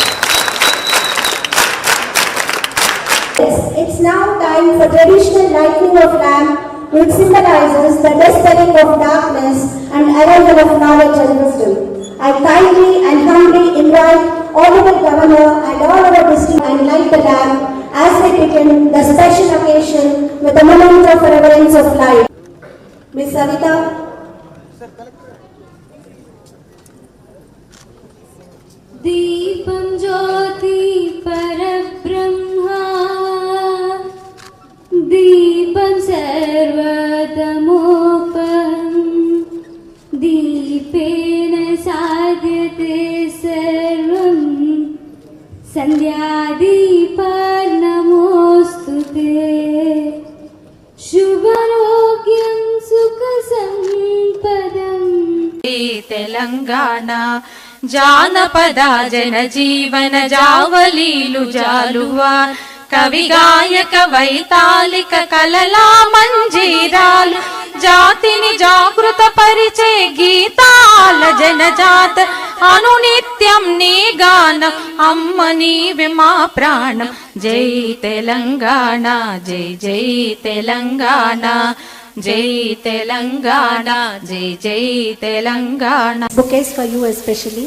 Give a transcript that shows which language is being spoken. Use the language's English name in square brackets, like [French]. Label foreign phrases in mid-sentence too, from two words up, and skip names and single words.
[English] It's now time for traditional lighting of lamp, which symbolizes the dispelling of darkness and arrival of knowledge and wisdom. I kindly and humbly invite Honorable Governor and all our district and light the lamp as we begin the special occasion with a moment of reverence of light. Ms. Savita. [Sanskrit] दीपं ज्योति परब्रह्मा दीपं सर्वतमोपहं दीपेन साध्यते सर्वं सन्ध्यादीपनमोऽस्तुते शुभरोग्यं सुखसम्पदम् [Telugu] तेलंगाना జానపద జనజీవన జావలీలు జాలువా కవి గాయక వైతాళిక కలలా మంజీరాలు జాతిని జాగృత పరిచే గీతాల జనజాత అనునిత్యం నీ గానం అమ్మ నీవే మా ప్రాణం. జై తెలంగాణ, జై జై తెలంగాణ, జై తెలంగాణ, జై జై తెలంగాణ. [English] Bouquets for you especially.